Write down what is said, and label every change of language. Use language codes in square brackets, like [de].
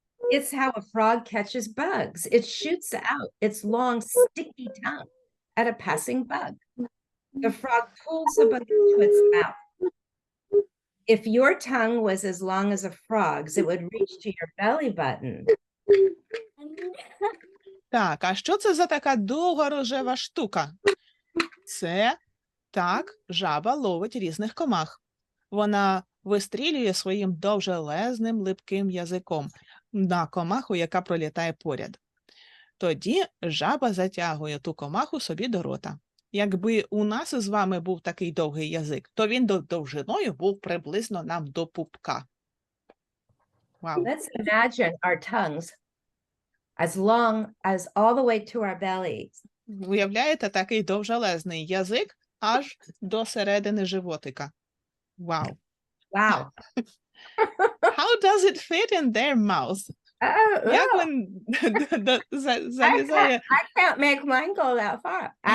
[en] It's how a frog catches bugs. It shoots out its long, sticky tongue at a passing bug. The frog pulls the bug into its mouth. If your tongue was as long as a frog's, it would reach to your belly button. [uk] Так, а що це за така довга рожева штука? Це, так, жаба ловить різних комах. Вона вистрілює своїм довжелезним липким язиком на комаху, яка пролітає поряд. Тоді жаба затягує ту комаху собі до рота. Якби у нас із вами був такий довгий язик, то він довжиною був приблизно нам до пупка. Вау. [en] Let's imagine our tongues as long as all the way to our bellies. [uk] Уявляєте, такий довжелезний язик аж до середини животика. Вау. [en] Wow. How does it fit in their mouth? [uk] Як він залізає? [en] I can't make mine go that far.